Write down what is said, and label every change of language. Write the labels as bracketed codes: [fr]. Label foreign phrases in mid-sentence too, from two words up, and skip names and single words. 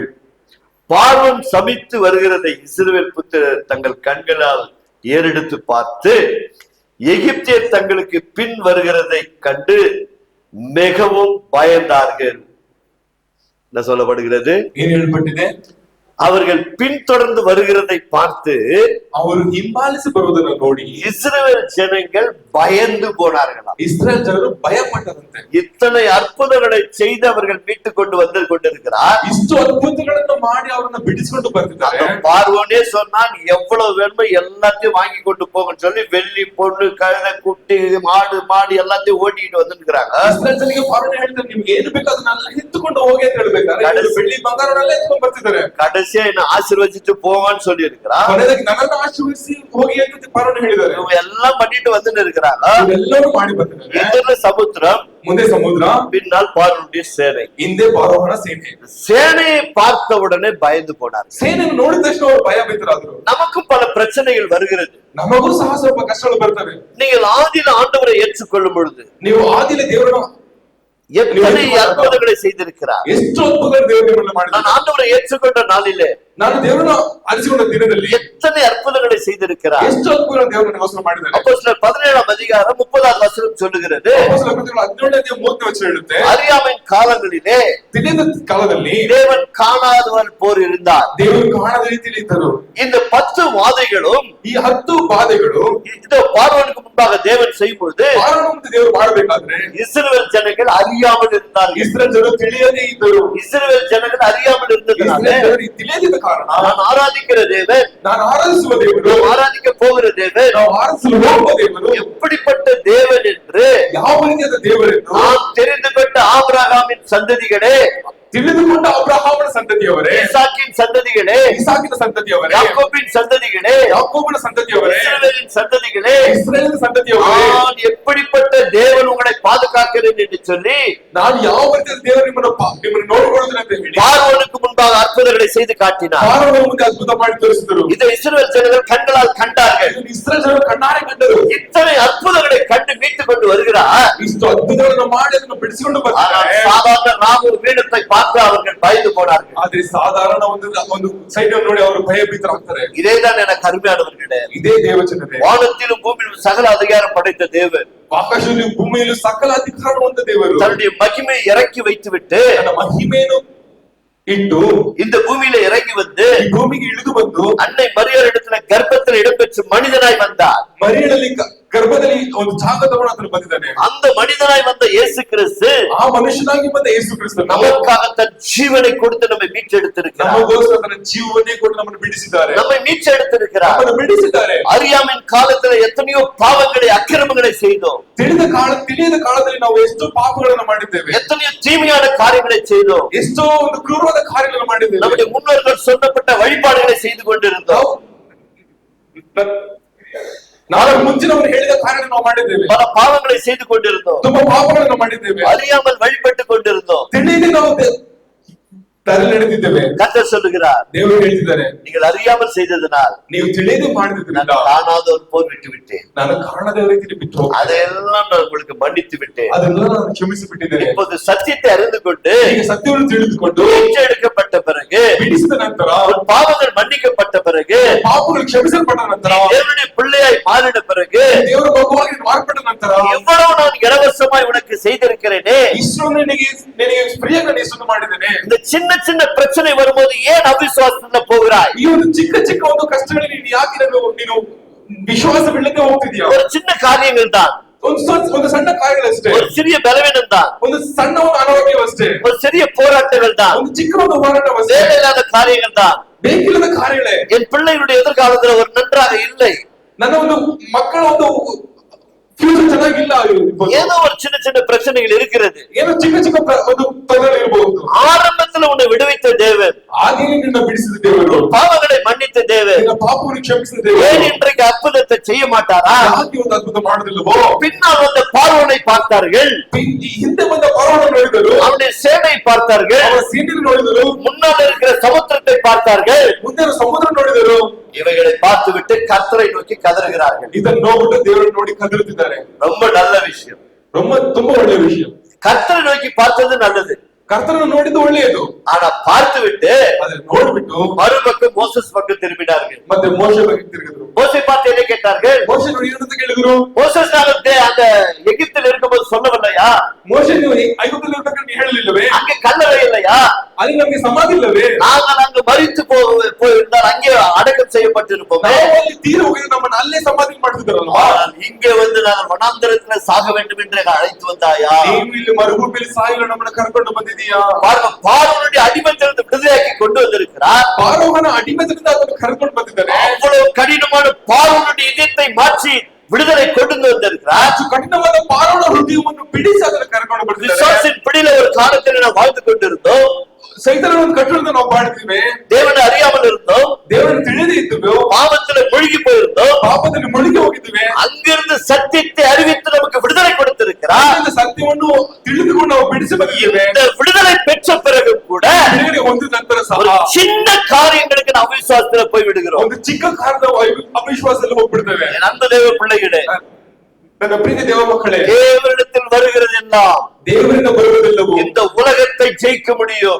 [ta] பார்வோன் சபித்து வருகிறதை இஸ்ரவேல் புத்திரர் தங்கள் கண்களால் ஏறெடுத்து பார்த்து எகிப்தியர் தங்களுக்கு பின் வருகிறதை கண்டு மிகவும் பயந்தார்கள். என்ன சொல்லப்படுகிறது? [kn] ಏನ್ ಹೇಳ್ಪಟ್ಟಿದೆ? [ta] அவர்கள் பின்தொடர்ந்து வருகிறதை பார்த்து [kn] ಅವರು ಹಿಂಬಾಲಿಸಿ ಬರುವುದನ್ನು ನೋಡಿ [ta] இஸ்ரவேல் ஜனங்கள் பயந்து போனார்களாம். [kn] ಇಸ್ರಾಯೇಲ್ ಜನರು ಭಯಪಟ್ಟರಂತೆ. [ta] இத்தனை அற்புதங்களை செய்து அவர்கள் மீட்டு கொண்டு வந்து கொண்டிருக்கிறார். [kn] ಇಷ್ಟು ಅದ್ಭುತಗಳನ್ನು ಮಾಡಿ ಅವರನ್ನ ಬಿಡಿಸಿಕೊಂಡು ಬರ್ತಿದ್ದಾರೆ. [ta] பார்வோனே சொன்னான், எவ்வளவு வேணுமோ எல்லாத்தையும் வாங்கி கொண்டு போங்கன்னு சொல்லி வெள்ளி பொண்ணு கழுதை குட்டி மாடு எல்லாத்தையும் ஓட்டிட்டு வந்துருக்கிறாங்க. [kn] ಇಸ್ರಾಯೇಲ್ ಜನರಿಗೆ ಫಾರೋನ ಹೇಳ್ತಾರೆ, ನಿಮ್ಗೆ ಏನು ಬೇಕು ಅದನ್ನೆಲ್ಲ ಎತ್ತುಕೊಂಡು ಹೋಗಿ ಅಂತ ಹೇಳ್ಬೇಕಾದ್ರೆ ಬೆಳ್ಳಿ ಬಂಗಾರನೆಲ್ಲ ಎತ್ಕೊಂಡು ಬರ್ತಿದ್ದಾರೆ. [ta] கடைசியா என்ன ஆசீர்வதிச்சுட்டு போவான்னு சொல்லி இருக்கிறான். [kn] ಕೊನೆಯದಾಗಿ ನನ್ನನ್ನು ಆಶೀರ್ವದಿಸಿ ಹೋಗಿ ಅಂತ ಫಾರೋನ ಹೇಳಿದ್ದಾರೆ. [ta] இவங்க எல்லாம் பண்ணிட்டு வந்துட்டு இருக்கிறாங்க. [kn] ಎಲ್ಲರೂ ಮಾಡಿ ಬರ್ತಿದ್ದಾರೆ. [ta] எதிர சமுத்திரம், [kn] ಮುಂದೆ ಸಮುದ್ರ, [ta] பின்னால் பார்வோனுடைய சேனை. [kn] ಹಿಂದೆ ಫಾರೋನ ಸೇನೆ. [ta] சேனையை பார்த்த உடனே பயந்து போனார். [kn] ಸೇನೆಯನ್ನು ನೋಡಿದ ತಕ್ಷಣ ಅವರು ಭಯ ಬಿದ್ದರಾದ್ರು. [ta] நமக்கும் பல பிரச்சனைகள் வருகிறது. [kn] ನಮಗೂ ಸಹ ಸ್ವಲ್ಪ ಕಷ್ಟಗಳು ಬರ್ತವೆ. [ta] நீங்கள் ஆதியில ஆண்டவரை ஏற்றுக்கொள்ளும் பொழுது [kn] ನೀವು ಆದಿಲೆ ದೇವರನ್ನು [ta] எத்தனை அற்புதங்களை செய்திருக்கிறார். [kn] ಎಷ್ಟು ಅದ್ಭುತ ದೇವರನ್ನು ಮಾಡಿದ. [ta] நான் ஆண்டவரை ஏற்றுக்கொண்ட நாளிலே [kn] ನಾನು ದೇವರನ್ನು ಅರಿಸಿಕೊಂಡ ದಿನದಲ್ಲಿ [ta] எத்தனை அற்புதங்களை செய்திருக்கிறார். [kn] ಎಷ್ಟು ಅದ್ಭುತ ದೇವರನ್ನು ಮಾಡಿದ್ದಾರೆ. [ta] அப்போஸ்தலர் 17ஆம் அதிகாரம் 30வது வசனம் சொல்லுகிறது, [kn] ಅಪೊಸ್ತಲರ ಕೃತ್ಯಗಳು 17ನೇ ಅಧ್ಯಾಯ 30ನೇ ವಚನ ಹೇಳುತ್ತೆ, [ta] அறியாமையின் காலங்களிலே [kn] ತಿಳಿದ ಕಾಲದಲ್ಲಿ [ta] தேவன் காணாதவன் போர் இருந்தார். [kn] ದೇವರು ಕಾಣದ ರೀತಿಯಲ್ಲಿ ಇದ್ದರು. [ta] இந்த 10 வாதைகளும் [kn] ಈ 10 ಬಾಧೆಗಳು [ta] இந்த பார்வோனுக்கு முன்பாக தேவன் செய்யும் பொழுது [kn] ಫಾರೋನನ್ನು ದೇವರು ಮಾಡಬೇಕಾದ್ರೆ [ta] இஸ்ரவேல் ஜனங்கள் அறியாமல் இருந்தார்கள். [kn] ಇಸ್ರಾಯೇಲ್ ಜನರು ತಿಳಿಯದೇ ಇದ್ದರು. [ta] இஸ்ரவேல் ஜனங்கள் அறியாமல் இருந்ததுனால [kn] ಇಸ್ರಾಯೇಲ್ ಜನರು ತಿಳಿಯದಿದ್ದ ಕಾರಣ [ta] நான் ஆராதிக்கிற தேவன், [kn] ನಾನು ಆರಾಧಿಸುವ ದೇವರು, [ta] ஆராதிக்க போகிற தேவன் [kn] ನಾವು ಆರಾಧಿಸಲು ಹೋಗುವ ದೇವರು [ta] எப்படிப்பட்ட தேவன் என்று [kn] ಯಾವ ರೀತಿಯಾದ ದೇವರೆಂದು [ta] நாம் தெரிந்து கொண்ட ஆபிரகாமின் சந்ததிகளே, [kn] ತಿಳಿದುಕೊಂಡ ಅಬ್ರಹಾಮನ ಸಂತತಿಯವರೇ, [ta] ஈசாக்கின் சந்ததிகளே, [kn] ಇಸಾಕಿನ ಸಂತತಿಯವರೇ, [ta] யாக்கோபின் சந்ததிகளே, [kn] ಯಾಕೋಬನ ಸಂತತಿಯವರೇ, [ta] இஸ்ரவேலின் சந்ததிகளே, [kn] ಇಸ್ರಾಯೇಲಿನ ಸಂತತಿಯವರೇ, [ta] நான் எப்படிப்பட்ட தேவன் உங்களை பாதுகாக்கிறேன் என்று சொல்லி [kn] ನಾನು ಯಾವ ರೀತಿಯ ದೇವರು ನಿಮ್ಮನ್ನು ನೋಡಿಕೊಳ್ಳುತ್ತೇನೆ ಅಂತ ಹೇಳಿ [ta] பார்வோனுக்கு முன்பாக அற்புதங்களை செய்து காட்டினார். [kn] ಫಾರೋನ ಮುಂದೆ ಅದ್ಭುತ ಮಾಡಿ ತೋರಿಸಿದರು. [ta] இதை இஸ்ரவேல் ஜனங்கள் கண்களால் கண்டார்கள். [kn] ಇದನ್ನು ಇಸ್ರಾಯೇಲ್ ಜನರು ಕಣ್ಣಾರೆ ಕಂಡರು. [ta] இத்தனை அற்புதங்களை கண்டு மீட்டுக் கொண்டு வருகிறார். [kn] ಇಷ್ಟು ಅದ್ಭುತಗಳನ್ನು ಮಾಡಿ ಅದನ್ನು ಬಿಡಿಸಿಕೊಂಡು ಬರ್ತಾರೆ. [ta] சாதாரண ராமூர் வீடத்தை பார்த்து அவர்கள் பயந்து போனார்கள். [kn] ಆದ್ರೆ ಸಾಧಾರಣ ಒಂದು ಸೈಡ್ ನೋಡಿ ಅವರು ಭಯಭೀತರಾಗ್ತಾರೆ. [ta] இதேதான் எனக்கு அருமையானவர்களே, [kn] ಇದೇ ದೇವಚನವೇ. [ta] வானத்திலும் பூமியிலும் சகல அதிகாரம் படைத்த தேவன் [kn] ಆಕಾಶದಲ್ಲಿ ಭೂಮಿಯಲ್ಲಿ ಸಕಲ ಅಧಿಕಾರ ಹೊಂದ ದೇವರು [ta] தன்னுடைய மகிமையை இறக்கி வைத்து விட்டு [kn] ತನ್ನ ಮಹಿಮೆಯನ್ನು ಇಟ್ಟು [ta] இந்த பூமியில இறங்கி வந்து [kn] ಈ ಭೂಮಿಗೆ ಇಳಿದು ಬಂದು [ta] அன்னை மரியாள் இடத்துல கர்ப்பத்தில் இடம்பெற்று மனிதனாய் வந்தார். [kn] ಮರಿಯಳಲ್ಲಿ ಗರ್ಭದಲ್ಲಿ ಒಂದು ಜಾಗ ತಗೊಂಡು ಆತನು ಬಂದಿದ್ದಾನೆ. [ta] அந்த மனிதனாய் வந்த இயேசு கிறிஸ்து [kn] ಆ ಮನುಷ್ಯನಾಗಿ ಬಂದ ಯೇಸು ಕ್ರಿಸ್ತನು [ta] நமக்காக தன் ஜீவனை கொடுத்து நம்மை மீட்டெடுத்திருக்கிறார். [kn] ನಮಗೋಸ್ಕರ ತನ್ನ ಜೀವವನ್ನೇ ಕೊಟ್ಟು ನಮ್ಮನ್ನು ಬಿಡಿಸಿದ್ದಾರೆ. [ta] நம்மை மீட்டெடுத்திருக்கிறார். [kn] ನಮ್ಮನ್ನು ಬಿಡಿಸಿದ್ದಾರೆ. [ta] அறியாமையின் காலத்துல எத்தனையோ பாவங்களை அக்கிரமங்களை செய்தோம். [kn] ತಿಳಿಯದ ಕಾಲದಲ್ಲಿ ನಾವು ಎಷ್ಟೋ ಪಾಪಗಳನ್ನು ಮಾಡಿದ್ದೇವೆ. [ta] எத்தனையோ தீமையான காரியங்களை செய்தோம். [kn] ಎಷ್ಟೋ ಒಂದು ಕ್ರೂರವಾದ ಕಾರ್ಯಗಳನ್ನು ಮಾಡಿದ್ದೇವೆ. [ta] நம்முடைய முன்னோர்கள் சொல்லப்பட்ட வழிபாடுகளை செய்து கொண்டிருந்தோம். [kn] ನಾವು ಮುಂಚಿನವರು ಹೇಳಿದ ಕಾರ್ಯ ನಾವು ಮಾಡಿದ್ದೇವೆ. [ta] பல பாவங்களை செய்து கொண்டிருந்தோம். [kn] ತುಂಬಾ ಪಾಪಗಳನ್ನು ಮಾಡಿದ್ದೇವೆ. [ta] அறியாமல் வழிபட்டு கொண்டிருந்தோம். [kn] ತಿಳಿಯದೆ ನಾವು ದಾರಿಯಲ್ಲಿ ನಡೆದಿದ್ದೇವೆ. [ta] கர்த்தர் சொல்லுகிறார், [kn] ದೇವರು ಹೇಳ್ತಿದ್ದಾರೆ, [ta] நீங்கள் அறியாமல் செய்ததனால் [kn] ನೀವು ತಿಳಿಯದೆ ಮಾಡಿದ್ರಿಂದ [ta] நான் காணாத ஒரு போர் விட்டு விட்டேன். [kn] ನಾನು ಕಾಣದ ರೀತಿಯಲ್ಲಿ ಬಿಟ್ಟು ಹೋಗಿ [ta] அதையெல்லாம் நான் உங்களுக்கு மன்னித்து விட்டேன். [kn] ಅದೆಲ್ಲ ನಾನು ಕ್ಷಮಿಸಿ ಬಿಟ್ಟಿದ್ದೇನೆ. [ta] இப்போது சத்தியத்தை அறிந்து கொண்டு [kn] ಈಗ ಸತ್ಯವನ್ನು ತಿಳಿದುಕೊಂಡು [ta] எடுக்கப்பட்ட பிறகு [kn] ಬಿಡಿಸಿದ ನಂತರ [ta] உன் பாவங்கள் மன்னிக்கப்பட்ட பிறகு [kn] ಪಾಪಗಳು ಕ್ಷಮಿಸಲ್ಪಟ್ಟ ನಂತರ [ta] தேவனுடைய பிள்ளையாய் மாறின பிறகு [kn] ದೇವರ ಮಗುವಾಗಿ ಮಾರ್ಪಟ್ಟ ನಂತರ [ta] எவ்வளவு நான் இலவசமாய் உனக்கு செய்திருக்கிறேனே, [kn] ಇಷ್ಟು ನಿನಗೆ ಫ್ರೀಯಾಗಿ ಇಷ್ಟನ್ನು ಮಾಡಿದ್ದೇನೆ. [ta] இந்த சின்ன சின்ன பிரச்சனை வரும்போது ஏன் அவிசுவாசத்துல போகிறாய்? [kn] ಈ ಒಂದು ಚಿಕ್ಕ ಒಂದು ಕಷ್ಟಗಳಿಗೆ ನೀನು ಯಾಕೆ ನೀನು ವಿಶ್ವಾಸವಿಲ್ಲದೆ ಹೋಗ್ತಿದ್ಯಾ? [ta] ஒரு சின்ன காரியங்கள் தான், [kn] ಒಂದು ಸಣ್ಣ ಕಾರ್ಯಗಳಷ್ಟೇ, [ta] ஒரு சிறிய பலவீனம் தான், [kn] ಒಂದು ಸಣ್ಣ ಒಂದು ಅನಾರೋಗ್ಯವಷ್ಟೇ, [ta] ஒரு சிறிய போராட்டங்கள் தான், [kn] ಒಂದು ಚಿಕ್ಕ ಒಂದು ಹೋರಾಟವಷ್ಟೇ, [ta] தேவையில்லாத காரியங்கள் தான். [kn] ಬೇಕಿಲ್ಲದ ಕಾರ್ಯಗಳೇ. [ta] என் பிள்ளைகளுடைய எதிர்காலத்துல ஒரு நன்றாக இல்லை, [kn] ನನ್ನ ಒಂದು ಮಕ್ಕಳ ಒಂದು ಫ್ಯೂಚರ್ ಚೆನ್ನಾಗಿಲ್ಲ, [ta] ஏதோ ஒரு சின்ன சின்ன பிரச்சனைகள் இருக்கிறது. [kn] ಏನೋ ಚಿಕ್ಕ ಒಂದು ತೊಂದರೆ ಇರಬಹುದು. [ta] ஆரம்பத்துல உன்னை விடுவித்த தேவன், [kn] ಹಾಗೆ ನಿನ್ನ ಬಿಡಿಸಿದ ದೇವರು, [ta] பாவங்களை மன்னித்த தேவன், [kn] ನಿನ್ನ ಪಾಪವನ್ನು ಕ್ಷಮಿಸಿದ ದೇವರು [ta] ஏன் இன்றைக்கு அற்புதத்தை செய்ய மாட்டாரா? [kn] ಯಾಕೆ ಒಂದು ಅದ್ಭುತ ಮಾಡುವುದಿಲ್ಲವೋ? [ta] பின்னால் வந்த பார்வோனை பார்த்தார்கள், [kn] ಹಿಂದೆ ಬಂದ ಪರವನ್ನು ನೋಡಿದರು, [ta] அவனுடைய சேனை பார்த்தார்கள், [kn] ಅವರ ಸೀನಿಯನ್ನು ನೋಡಿದರು, [ta] முன்னால் இருக்கிற சமுத்திரத்தை பார்த்தார்கள். [kn] ಮುಂದೆ ಸಮುದ್ರ ನೋಡಿದರು. [ta] இவைகளை பார்த்து விட்டு கர்த்தரை நோக்கி கதறுகிறார்கள். [kn] ಇದನ್ನು ನೋಡ್ಬಿಟ್ಟು ದೇವರನ್ನು ನೋಡಿ ಕದರುತ್ತಿದ್ದಾರೆ. [ta] ரொம்ப நல்ல விஷயம். [kn] ತುಂಬಾ ಒಳ್ಳೆಯ ವಿಷಯ. [ta] கர்த்தரை நோக்கி பார்த்தது நல்லது. [kn] ಕರ್ತನನ್ನು ನೋಡಿದ್ದು ಒಳ್ಳೆಯದು. [ta] ஆனா பார்த்து விட்டு [kn] ಅದನ್ನು ನೋಡ್ಬಿಟ್ಟು [ta] மறுபக்கம் மோசஸ் பக்கம் திரும்பினார்கள். [kn] ಮತ್ತೆ ಮೋಶೆ ಬಗ್ಗೆ ತಿರುಗಿದ್ರು. [ta] மோசை பார்த்து என்ன கேட்டார்கள்? [kn] ಮೋಶೆ ನೋಡಿ ಏನಂತ ಕೇಳಿದ್ರು? [ta] மோசஸ் அந்த எகிப்தில் இருக்கும்போது சொல்லவில்லையா? [kn] ಮೋಶೆ ನೀವು ಐಗುಪ್ತದಲ್ಲಿ ಇರಬೇಕಂತ ಹೇಳಲಿಲ್ಲವೇ? [ta] அங்கே கல்லறை இல்லையா? [kn] ಅಲ್ಲಿ ನಮಗೆ ಸಮಾಧಿ ಇಲ್ಲವೇ? [ta] நாங்கள் அங்கு மரித்து போயிருந்தால் அங்கே அடக்கம் செய்யப்பட்டிருப்போமே. [kn] ಅಲ್ಲಿ ತೀರ ಹೋಗಿದ್ರೆ ನಮ್ಮನ್ನು ಅಲ್ಲೇ ಸಮಾಧಿ ಮಾಡ್ತಿದ್ದಾರಲ್ವಾ? [ta] இங்கே வந்து நாங்கள் வனாந்தரத்தில் சாக வேண்டும் என்று அழைத்து வந்தாயா? [kn] ನೀವು ಇಲ್ಲಿ ಮರುಭೂಮಿಯಲ್ಲಿ ಸಾಯಲು ನಮ್ಮನ್ನು ಕರ್ಕೊಂಡು ಬಂದಿದೀಯಾ? [ta] பார்வோனுடைய அடிமைத்தனத்தை விடுதலையாக்கி கொண்டு வந்திருக்கிறார். [kn] பார்வோನ ಅಡಿಮೆತನದಿಂದ ಅದನ್ನು ಕರ್ಕೊಂಡು ಬಂದಿದ್ದಾರೆ. [ta] அவ்வளவு கடினமான பார்வோனுடைய இதயத்தை மாற்றி விடுதலை கொண்டு வந்திருக்கிறார். [kn] ಕಠಿಣವಾದ ಪಾರೋಣ ಹೃದಯವನ್ನು ಬಿಡಿಸಿ ಅದನ್ನು ಕರ್ಕೊಂಡು ಬರ್ತಿದ್ದಾರೆ. [ta] விசுவாசின் பிடியில ஒரு காலத்தில் நாம் வாழ்ந்து கொண்டிருந்தோம். [kn] ಸೈತಾನನ ಕಟ್ಟಡದಿಂದ ನಾವು ಬಾಳ್ತೀವಿ. [ta] தேவனை அறியாமல் இருந்தோம். [kn] ದೇವರನ್ನು ತಿಳಿದೇ ಇದ್ದೀವಿ. [ta] பாவத்துல மூழ்கி போயிருந்தோம். [kn] ಪಾಪದಲ್ಲಿ ಮುಳುಗಿ ಹೋಗಿದ್ದೀವಿ. [ta] அங்கிருந்து சத்தியத்தை அறிவித்து நமக்கு விடுதலை கொடுத்திருக்கிறார். [kn] இந்த சத்தியವನ್ನು ತಿಳಿದುಕೊಂಡು ನಾವು ಬಿಡಿಸಿ ಬಂದಿದ್ದೇವೆ. [ta] இந்த விடுதலை பெற்ற பிறகு கூட [kn] ಬಿಡುಗಡೆ ಹೊಂದಿದ ನಂತರ ಸಹ [ta] ஒரு சின்ன காரியங்களுக்கு நாம் அவிசுவாசத்துல போய் விடுகிறோம். [kn] ಒಂದು ಚಿಕ್ಕ ಕಾರಣದ ಅವಿಶ್ವಾಸದಲ್ಲಿ ಹೋಗ್ಬಿಡ್ತೇವೆ. [ta] அந்த தேவ பிள்ளைகளே, [kn] ನನ್ನ ಪ್ರೀತಿ ದೇವ ಮಕ್ಕಳೇ, [ta] தேவனிடத்தில் வருகிறது எல்லாம் [kn] ದೇವರಿಂದ ಬರುವುದೆಲ್ಲವೂ [ta] இந்த உலகத்தை ஜெயிக்க முடியும்.